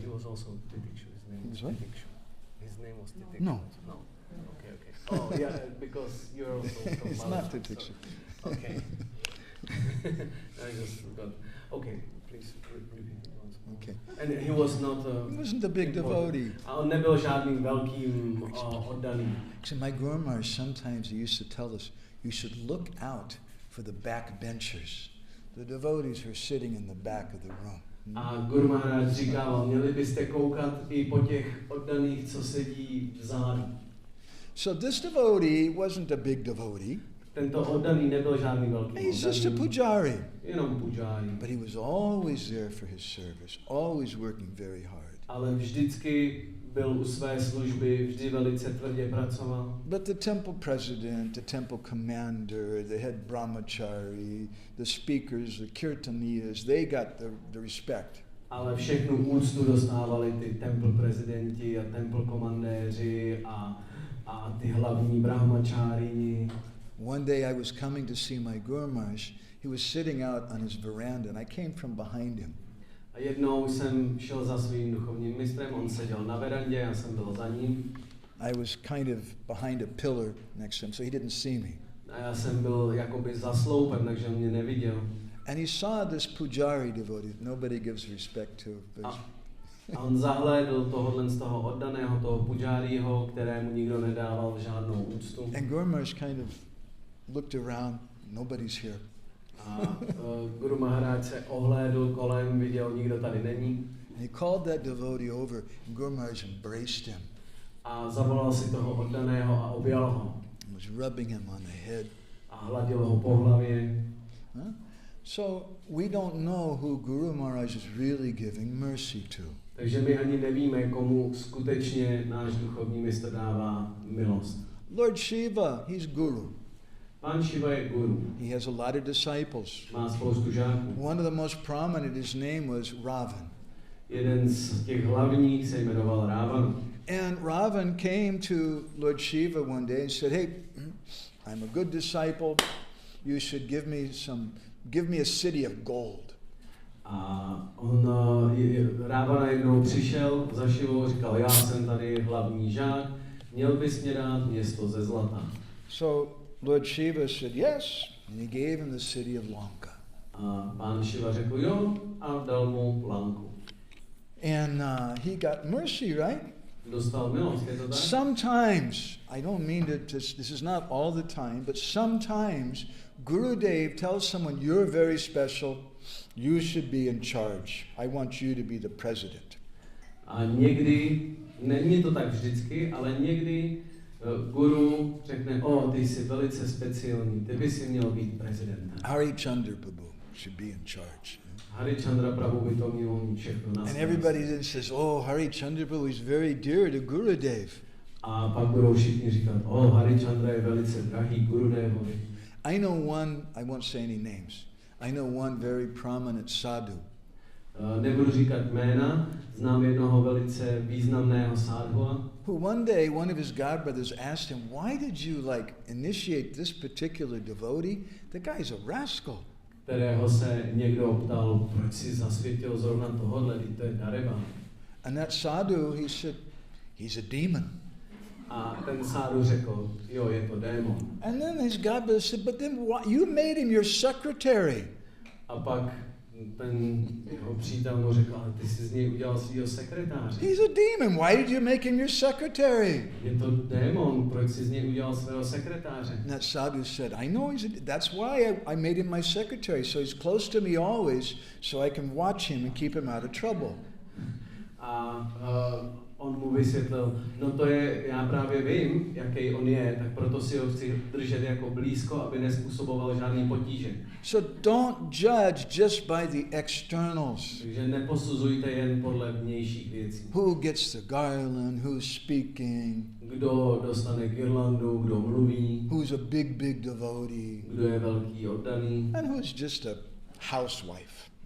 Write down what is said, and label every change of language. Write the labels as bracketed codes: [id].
[en] He was also Titikshu. He was what? His name was Titikshu. No. No. Okay. Oh yeah, because you're also from It's Bali. not Titikshu. So, okay. I just forgot. Okay, Please repeat once more. Okay. And he was not He wasn't a big devotee. [cs] A on nebyl žádným velkým oddaným. [en] Actually, my Guru Maharaj, sometimes he used to tell us, you should look out for the backbenchers. The devotees who are sitting in the back of the room. [cs] A Guru Maharaj říkával, měli byste koukat i po těch oddaných, co sedí vzadu. [en] So this devotee wasn't a big devotee. [cs] Tento oddaný nebyl žádný velký [en] He's just a [cs] oddaný, [en] pujari. [cs] jenom pujari. [en] But he was always there for his service, always working very hard. [cs] Ale vždycky byl u své služby, vždy velice tvrdě pracoval. [en] But the temple president, the temple commander, the head brahmachari, the speakers, the kirtaniyas, they got the respect. [cs] Ale všechnu úctu dostávali ty temple prezidenti a temple komandéři a ty hlavní brahmačárini. [en] One day I was coming to see my Guru Maharaj. He was sitting out on his veranda and I came from behind him. [cs] A jednou jsem šel za svým duchovním mistrem, on seděl na verandě, já jsem byl za ním. [en] I was kind of behind a pillar next to him, so he didn't see me. [cs] A já jsem byl jakoby za sloupem, takže on mě neviděl. [en] And he saw this pujari devotee that nobody gives respect to. [cs] A on zahlédl tohohle z toho oddaného, toho pujárího, kterému nikdo nedával žádnou úctu. [en] And Guru Maharaj kind of looked around, nobody's here. [cs] A Guru Maharaj se ohlédl kolem, viděl, nikdo tady není. [en] And he called that devotee over, and Guru Maharaj embraced him. [cs] A zavolal si toho oddaného a objal ho. [en] And was rubbing him on the head. [cs] A hladil ho po hlavě. Huh? [en] So we don't know who Guru Maharaj is really giving mercy to. [cs] Takže my ani nevíme, komu skutečně náš duchovní mistr dává milost. [en] Lord Shiva, he's Guru. [cs] Pán Shiva je guru. [en] He has a lot of disciples. [cs] Má spoustu žáků. [en] One of the most prominent, his name was Ravan. [cs] Jeden z těch hlavních se jmenoval Ravan. [en] And Ravan came to Lord Shiva one day and said, hey, I'm a good disciple. You should give me a city of gold. [cs] A on, Ravan jednou přišel za Šivou, říkal, já jsem tady hlavní žák, měl bys mě dát město ze zlata. [en] So Lord Shiva said yes, and he gave him the city of Lanka. [cs] A pán Šiva řekl jo a dal mu Lanku. [en] And he got mercy, right? [cs] Dostal milost, je to tak? [en] Sometimes, I don't mean that this is not all the time, but sometimes Gurudev tells someone, you're very special, you should be in charge. I want you to be the president. [cs] A někdy, není to tak vždycky, ale někdy guru řekne, ty jsi velice speciální, ty by si měl být prezidentem. [en] Harichandra Prabhu should be in charge. [cs] Harichandra Prabhu by to měl mít všechno na [en] And everybody then says, Harichandra Prabhu is very dear to Gurudev. [cs] A pak budou všichni říkat, Harichandra je velice drahý Gurudevovi. [en] I know one, I won't say any names, I know one very prominent sadhu. [cs] Nebudu říkat jména, znám jednoho velice významného sadhua. [en] Who one day, one of his godbrothers asked him, why did you initiate this particular devotee? The guy's a rascal. [cs] Kterého se někdo ptal, proč si zasvětil zrovna tohohle, to je dareban. [en] And that sadhu, he said, he's a demon. [cs] A ten sádu řekl, jo, je to démon. [en] And then his godbrother said, but then why, you made him your secretary. [cs] A pak ten jeho přítel mu řekl, ale ty jsi z něj udělal svýho sekretáře. [en] He's a demon. Why did you make him your secretary? [cs] Je to démon, proč jsi z něj udělal svého sekretáře? [en] And that sadhu said, I know that's why I made him my secretary, so he's close to me always, so I can watch him and keep him out of trouble. [cs] A on mu vysvětlil, no to je, já právě vím, jaký on je, tak proto si ho chci držet jako blízko, aby nespůsoboval žádný potíže. [en] So don't judge just by the externals. [cs] Takže neposuzujte jen podle vnějších věcí. [en] Who gets the garland, who's speaking, [cs] Kdo dostane girlandu, kdo mluví, [en] who's a big devotee, [cs] kdo je velký oddaný, [en] and who's just a housewife.